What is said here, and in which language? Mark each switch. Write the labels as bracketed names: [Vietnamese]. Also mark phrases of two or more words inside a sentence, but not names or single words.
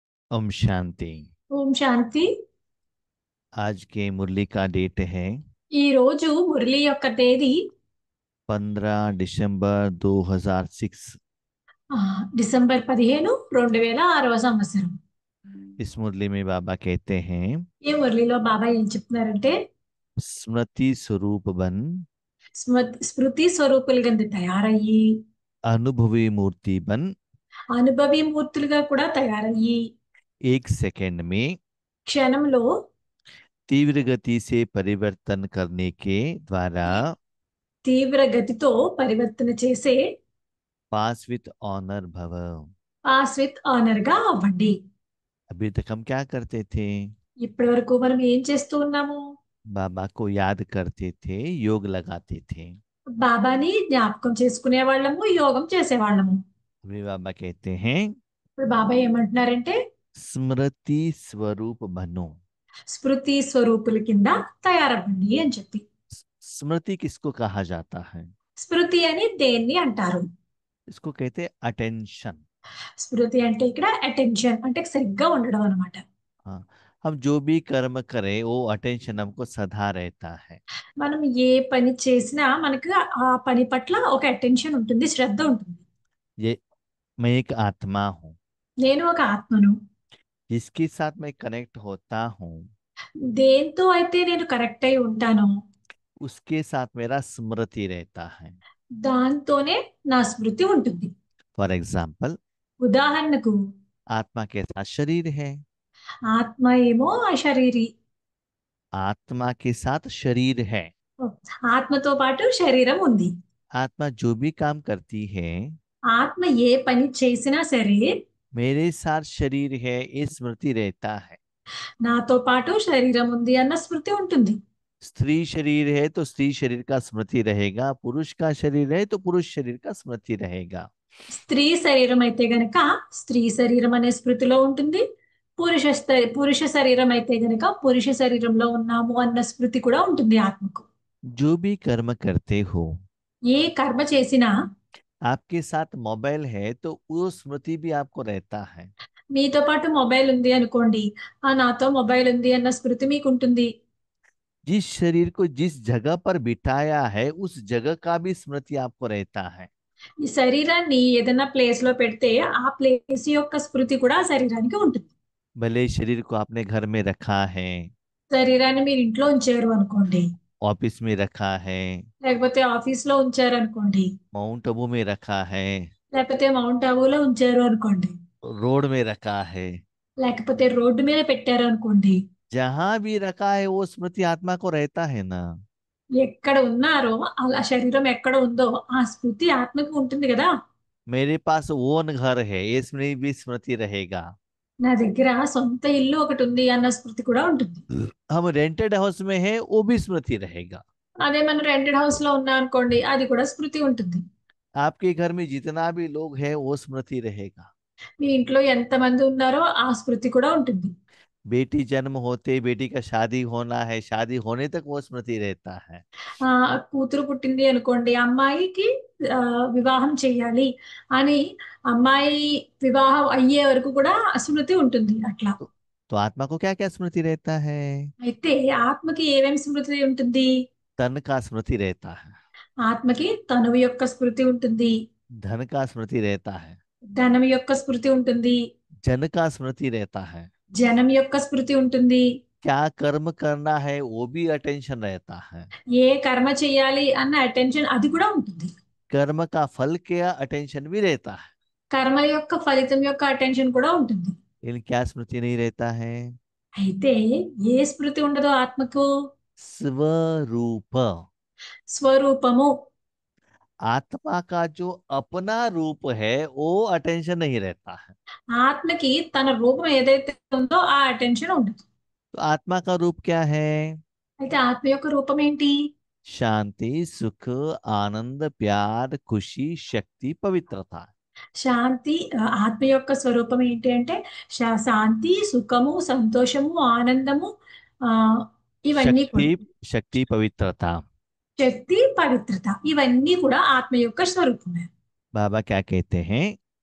[Hindi] ओम शांति। [Telugu] ఓం శాంతి. [Hindi] आज के मुरली का डेट है [Telugu] ఈ రోజు మురళి యొక్క తేదీ [Hindi] 15 दिसंबर 2006। [Telugu] డిసెంబర్ 15, 2006వ సంవత్సరం. [Hindi] इस मुरली में बाबा कहते हैं, [Telugu] ఈ మురళిలో బాబా ఏం చెప్తున్నారంటే, [Hindi] स्मृति स्वरूप बन, [Telugu] స్మృతి స్వరూపులు కింద తయారయ్యి, [Hindi] अनुभवी मूर्ति बन, [Telugu] అనుభవీ మూర్తులుగా కూడా తయారయ్యి, [Hindi] एक सेकंड में [Telugu] క్షణంలో [Hindi] तीव्र गति से परिवर्तन करने के द्वारा [Telugu] తీ- తీవ్ర గతితో పరివర్తన చేసే [English] pass with honour [Hindi] भव। [English] pass with honour [Telugu] గా అవ్వండి. [Hindi] अभी तक हम क्या करते थे? [Telugu] ఇప్పటి వరకు మనం ఏం చేస్తూ ఉన్నాము? [Hindi] बाबा को याद करते थे, योग लगाते थे। [Telugu] బాబాని జ్ఞాపకం చేసుకునే వాళ్ళము, యోగం చేసేవాళ్ళము. [Hindi] अभी बाबा कहते हैं, [Telugu] ఇప్పుడు బాబా ఏమంటున్నారంటే, [Hindi] स्मृति स्वरूप बनो। [Telugu] స్మృతి స్వరూపుల కింద తయారవ్వండి అని చెప్పి. [Hindi] स्मृति किसको कहा जाता है? [Telugu] స్మృతి అని దేన్ని అంటారు? [Hindi] इसको कहते हैं अटेंशन। [Telugu] స్మృతి అంటే ఇక్కడ అటెన్షన్ అంటే సరిగ్గా ఉండడం అనమాట. [Hindi] हाँ, हम जो भी कर्म करें वो अटेंशन हमको सदा रहता है। [Telugu] మనం ఏ పని చేసినా మనకు ఆ పని పట్ల ఒక అటెన్షన్ ఉంటుంది, శ్రద్ధ ఉంటుంది. [Hindi] ये मैं एक आत्मा हूँ, [Telugu] నేను ఒక ఆత్మను. [Hindi] जिसके साथ मैं कनेक्ट होता हूँ [Telugu] దేంతో అయితే నేను కరెక్ట్ అయి ఉంటానో [Hindi] उसके साथ मेरा स्मृति रहता है। [Telugu] దాంతోనే నా స్మృతి ఉంటుంది. [English] for example, [Telugu] ఉదాహరణకు, [Hindi] आत्मा के साथ शरीर है, [Telugu] ఆత్మ ఏమో అశరీరి. [Hindi] आत्मा के साथ शरीर है। [Telugu] ఆత్మతో పాటు శరీరం ఉంది. [Hindi] आत्मा जो भी काम करती है, [Telugu] ఆత్మ ఏ పని చేసినా సరే [Hindi] मेरे साथ शरीर है, ये स्मृति रहता है। [Telugu] నాతో పాటు శరీరం ఉంది అన్న స్మృతి ఉంటుంది. [Hindi] स्त्री शरीर है तो स्त्री शरीर का स्मृति रहेगा, पुरुष का शरीर है तो पुरुष शरीर का स्मृति रहेगा। [Telugu] స్త్రీ శరీరం అయితే గనక స్త్రీ శరీరం అనే స్మృతిలో ఉంటుంది. పురుష శరీరం అయితే గనక పురుష శరీరంలో ఉన్నాము అన్న స్మృతి కూడా ఉంటుంది ఆత్మకు. [Hindi] जो भी कर्म करते हो, [Telugu] ఏ కర్మ చేసినా [Hindi] आपके साथ मोबाइल है तो वो स्मृति भी आपको रहता है। [Telugu] మీతో పాటు మొబైల్ ఉంది అనుకోండి, నాతో మొబైల్ ఉంది అన్న స్మృతి మీకు ఉంటుంది. [Hindi] जिस शरीर को जिस जगह पर बिठाया है उस जगह का भी स्मृति आपको रहता है। [Telugu] ఈ శరీరాన్ని ఏదైనా ప్లేస్ లో పెడితే ఆ ప్లేస్ యొక్క స్మృతి కూడా ఆ శరీరానికి ఉంటుంది. [Hindi] भले शरीर को आपने घर में रखा है, [Telugu] శరీరాన్ని మీరు ఇంట్లో ఉంచారు అనుకోండి, [Hindi] ऑफिस में रखा है, [Telugu] లేకపోతే ఆఫీస్ లో ఉంచారు అనుకోండి, [Hindi] माउंट आबू में रखा है, [Telugu] లేకపోతే మౌంట్ ఆబూలో ఉంచారు అనుకోండి, [Hindi] रोड में रखा है, [Telugu] లేకపోతే రోడ్డు మీద పెట్టారు అనుకోండి, [Hindi] जहां भी रखा है वो स्मृति आत्मा को रहता है ना। [Telugu] ఎక్కడ ఉన్నారో ఆ శరీరం ఎక్కడ ఉందో ఆ స్మృతి ఆత్మకి ఉంటుంది కదా. [Hindi] मेरे पास ओन घर है, इसमें भी स्मृति रहेगा। [Telugu] నా దగ్గర సొంత ఇల్లు ఒకటి ఉంది అన్న స్మృతి కూడా ఉంటుంది. [Hindi] हम [English] rented house [Hindi] में है, वो भी स्मृति रहेगा। [Telugu] అదే మనం [English] rented house [Telugu] లో ఉన్నాం అనుకోండి, అది కూడా స్మృతి ఉంటుంది. [Hindi] आपके घर में जितना भी लोग हैं वो स्मृति रहेगा। [Telugu] మీ ఇంట్లో ఎంత మంది ఉన్నారో ఆ స్మృతి కూడా ఉంటుంది. [Hindi] बेटी जन्म होते बेटी का शादी होना है, शादी होने तक वो स्मृति रहता है। [Telugu] ఆ కూతురు పుట్టింది అనుకోండి, అమ్మాయికి ఆ, వివాహం చెయ్యాలి అని అమ్మాయి వివాహం అయ్యే వరకు కూడా స్మృతి ఉంటుంది అట్లా. [Hindi] तो आत्मा को क्या क्या स्मृति रहता है? [Telugu] అయితే ఆత్మకి ఏమేమి స్మృతి ఉంటుంది? [Hindi] तन का स्मृति रहता है, [Telugu] ఆత్మకి తనువు యొక్క స్మృతి ఉంటుంది, [Hindi] धन का स्मृति रहता है, [Telugu] ధనం యొక్క స్మృతి ఉంటుంది, [Hindi] जन का स्मृति रहता है। [Telugu] జనం యొక్క స్మృతి ఉంటుంది. [Hindi] क्या कर्म करना है वो भी अटेंशन रहता है। [Telugu] ఏ కర్మ చెయ్యాలి అన్న అటెన్షన్ అది కూడా ఉంటుంది. [Hindi] कर्म का फल क्या अटेंशन भी रहता है। [Telugu] కర్మ యొక్క ఫలితం యొక్క అటెన్షన్ కూడా ఉంటుంది. [Hindi] लेकिन क्या स्मृति नहीं रहता है? [Telugu] అయితే ఏ స్మృతి ఉండదో ఆత్మకు? [Hindi] स्वरूप। [Telugu] స్వరూపము. [Hindi] आत्मा का जो अपना रूप है वो अटेंशन नहीं रहता है। [Telugu] ఆత్మకి తన రూపం ఏదైతే ఉందో ఆ అటెన్షన్ ఉండదు. [Hindi] तो आत्मा का रूप क्या है? [Telugu] అయితే ఆత్మ యొక్క రూపం ఏంటి? [Hindi] शांति, सुख, आनंद, प्यार, खुशी, शक्ति, पवित्रता। [Telugu] శాంతి. ఆత్మ యొక్క స్వరూపం ఏంటి అంటే శాంతి, సుఖము, సంతోషము, ఆనందము, ఆ ఇవన్నీ [Hindi] शक्ति, [Telugu] కూడా. [Hindi] शक्ति, पवित्रता। [Telugu] శక్తి, పవిత్రత ఇవన్నీ కూడా ఆత్మ యొక్క స్వరూపమే. [Hindi] बाबा क्या कहते हैं?